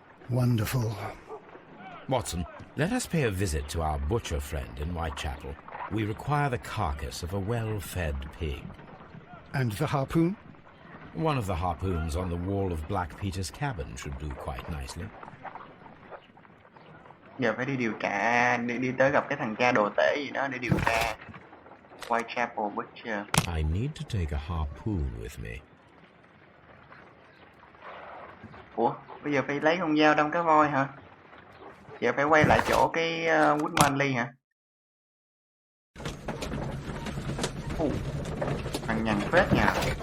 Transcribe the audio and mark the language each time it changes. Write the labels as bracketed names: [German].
[English] Wonderful. Watson, let us pay a visit to our butcher friend in Whitechapel. We require the carcass of a well-fed pig. And the harpoon? One of the harpoons on the wall of Black Peter's cabin should do quite nicely. [Vietnamese] Giờ phải đi điều tra, đi tới gặp cái thằng cha đồ tể gì đó để điều tra. [English] Whitechapel Butcher. I need to take a harpoon with me. [Vietnamese] Ủa, bây giờ phải lấy con dao đâm cá voi hả? Giờ phải quay lại chỗ cái Woodmanly hả? Thằng nhằn phết nha.